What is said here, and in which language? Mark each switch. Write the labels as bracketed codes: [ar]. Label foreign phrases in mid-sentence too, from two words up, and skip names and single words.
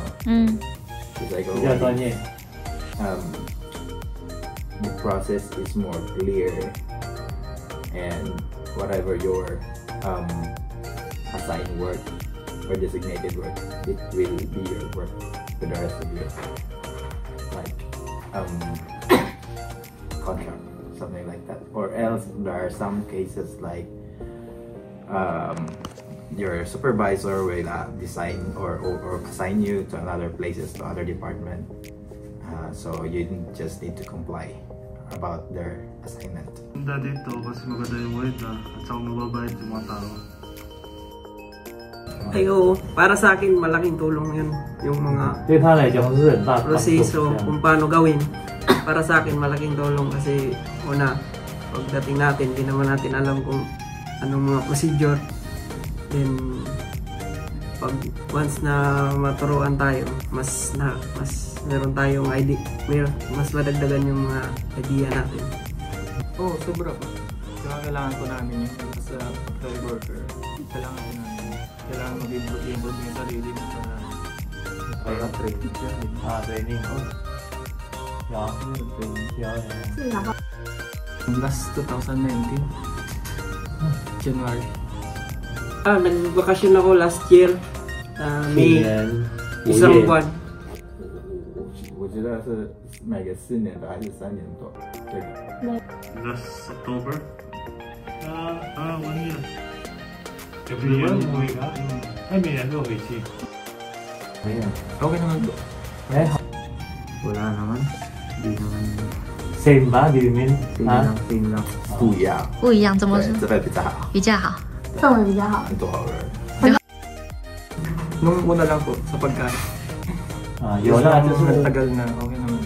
[en] It's like the process is more clear, and whatever your assigned work or designated work, it will be your work for the rest of your contract, something like that. Or else there are some cases like your supervisor will design or assign you to another places, to other department. So you just need to comply about their assignment. [tl] Ganda dito kasi maganda yung weather at saka mababait yung mga tao. Ay oo, para sa akin malaking tulong yun. Yung mga [zh] 对他来讲是很大的帮助。 [tl] proseso kung paano gawin. Para sa akin malaking tulong kasi una, pagdating natin, di naman natin alam kung anong mga procedure. Then, pag once na maturuan tayo, mas meron tayong idea, mas madagdagan yung mga idea natin. Oo, sobra po. Kailangan ko namin yun. [en] As a worker, [tl] kailangan ko namin. Kailangan mag-improve yung sarili mo para training siya. [en] training. training. Last 2019, January. [tl] Nagbakasyon ako [en] last year, [tl] May, isang buwan. [zh] 我觉得是买个4年的还是3年多，这个。 [en] Last October? 1 year. Every year [tl] umuwi ka? Ay, may ano, may shift. Okay naman po. Wala naman. Hindi naman. Same ba? [en] Do you mean? [tl] Same lang. [zh] 不一样，不一样，怎么对，说？这边比较好，比较好。氛围比较好。很多好人。 [tl] Nung una lang po, sa pagkain. [zh] 有啦，就是 [tl] nagtagal na, okay na.